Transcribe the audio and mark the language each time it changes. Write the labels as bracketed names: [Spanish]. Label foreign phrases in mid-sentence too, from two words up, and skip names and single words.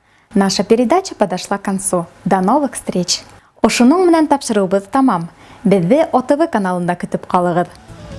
[Russian] Наша передача подошла к концу. До новых встреч! [Bashkir] Ошуның менән тапшыруыбыз тамам. Безне ОТВ каналында көтеп калыгыз.